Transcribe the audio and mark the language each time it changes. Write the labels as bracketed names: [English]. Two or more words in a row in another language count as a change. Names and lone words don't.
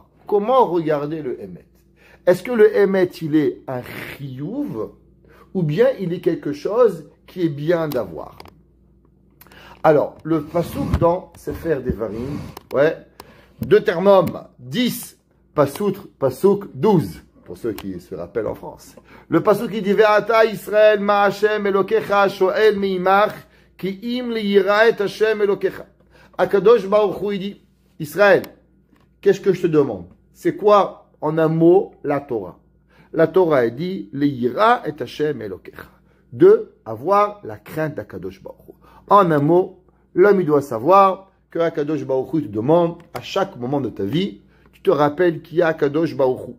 [French] Comment regarder le Emet? Est-ce que le Emet, il est un chiyuv ou bien il est quelque chose qui est bien d'avoir? Alors, le pasouk dans Sefer Devarim, Deutéronome 10, pasouk 12, pour ceux qui se rappellent en France. Le pasouk qui dit [Hebrew] ואתה ישראל מה ה׳ אלוקיך שואל מעמך כי אם ליראה את ה׳ אלוקיך. [French] Akadosh Baruch Hu, il dit Israël, qu'est-ce que je te demande? C'est quoi en un mot la Torah? La Torah elle dit [Hebrew] ליראה את ה׳ אלוקיך, [French] de avoir la crainte d'Akadosh Baruch Hu. En un mot, l'homme il doit savoir que Akadosh Baruch Hu te demande à chaque moment de ta vie, tu te rappelles qu'il y a Akadosh Baruch Hu.